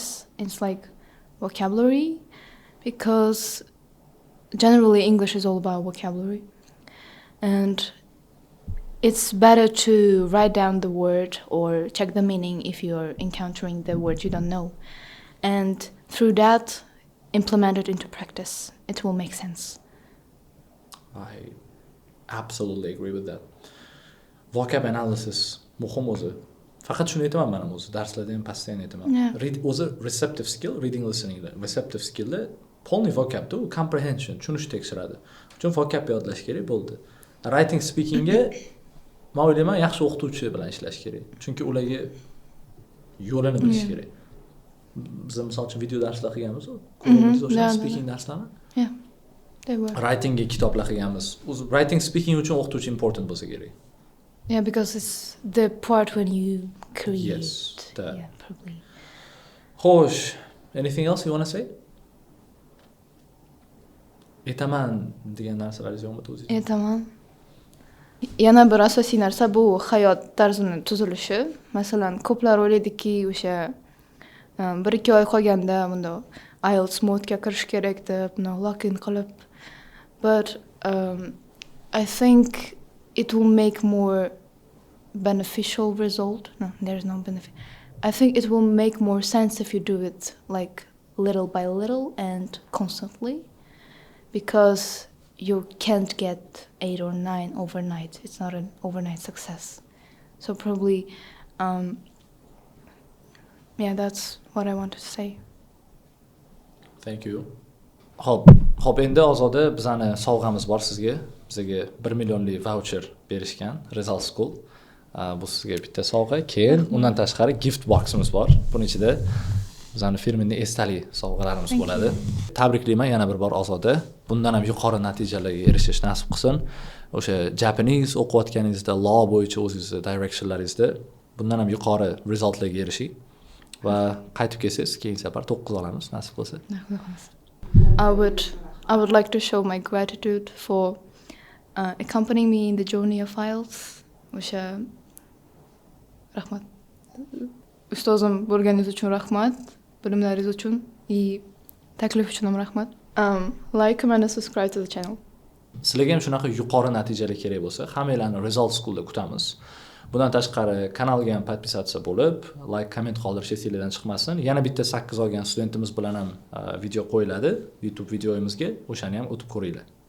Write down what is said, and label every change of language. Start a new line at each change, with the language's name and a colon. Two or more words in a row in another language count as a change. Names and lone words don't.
English: It's like vocabulary, because generally English is all about vocabulary, and it's better to write down the word or check the meaning if you're encountering the word you don't know, and through that implement it into practice. It will make sense. I absolutely agree with that. Vocab analysis
Uzbek: muhim o'zi. Faqat shuni aytaman men ham o'zi darslarda ham постоянно aytaman. O'zi
English: receptive skill, reading listening
Uzbek: da.
English: Receptive skill
Uzbek: da polniy vocabda u comprehension, tushunish tekshiradi. Uchun vocab yodlash kerak bo'ldi.
English: Writing speakingga
Uzbek: men o'ylayman yaxshi o'qituvchi bilan ishlash kerak. Chunki ularga yo'lini bilish kerak. Biz misol uchun video darslar qilganmiz-ku. Ko'ramiz o'sha speaking darslarni.
English: Yeah. They were.
Uzbek: Writingga kitoblar qilganmiz. O'zi
English: writing speaking
Uzbek: uchun o'qituvchi important bo'lsa kerak.
English: Yeah, because it's the part when you create. Yes, that. Yeah, probably. Xo'sh, anything else you want to say?
Uzbek: Aytaman degan narsalaringiz yo'qmi o'zingiz? Aytaman. Yana bir asosiy narsa bu hayot tarzini tuzilishi. Masalan, ko'plar o'ylaydiki, o'sha 1-2 oy qolganda bunda IELTS modga kirish kerak deb, login qilib.
English: But I think it will make more beneficial result. No, there's no benefit. I think it will make more sense if you do it like little by little and constantly, because you can't get 8 or 9 overnight. It's not an overnight success. So probably, yeah, that's what I wanted to say. Thank you.
Uzbek: Xo'p, endi Ozoda bizani sovg'amiz bor sizga. Bizga 1 millionlik voucher berishgan Result School. Bu sizga bitta sovg'a. Keyin undan tashqari
English: gift boximiz
Uzbek: bor. Buning ichida bizani firmaning esdalik sovg'alarimiz bo'ladi. Tabriklayman yana bir bor Ozoda. Bundan ham yuqori natijalarga erishish nasib qilsin. O'sha Japanese o'qiyotganingizda law bo'yicha o'zingizning directionlaringizda bundan ham yuqori resultlarga erishing va qaytib kelsangiz keyingi safar 9 olamiz nasib qilsa.
English: I would like to show my gratitude for accompanying me in the journey of IELTS.
Uzbek: O'sha rahmat. Ustozim bo'lganingiz uchun rahmat. Bilimlaringiz uchun va taklif uchun ham rahmat.
English: Like, comment and subscribe to the channel.
Uzbek: Sizlarga ham shunaqa yuqori natijalar kerak bo'lsa, hammanglarni Result Schoolda kutamiz. Bundan tashqari kanalga ham podpisatsiya bo'lib,
English: like, comment
Uzbek: qoldirish esingizdan chiqmasin. Yana bitta 8 olgan studentimiz bilan ham video qo'yiladi YouTube videoyimizga. O'shani ham o'tib ko'ringlar.